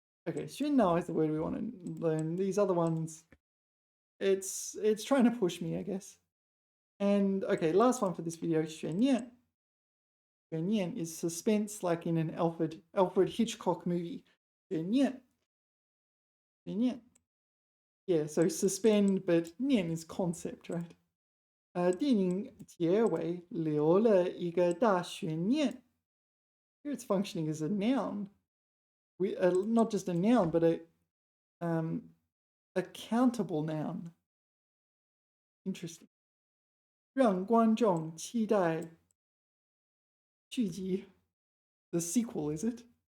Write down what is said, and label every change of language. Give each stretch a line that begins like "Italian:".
English: Okay, 喧闹 is the word we want to learn. These other ones, it's trying to push me, I guess. And okay, last one for this video, 悬念.悬念 is suspense, like in an Alfred Hitchcock movie.
Chinese: 悬念.悬念.
English: Yeah, so suspend, but 念 is concept, right?
Chinese: 电影结尾留了一个大悬念.
English: Here it's functioning as a noun. Not just a noun, but a countable noun. Interesting.
Chinese: 让观众期待续集.
English: The sequel, is it?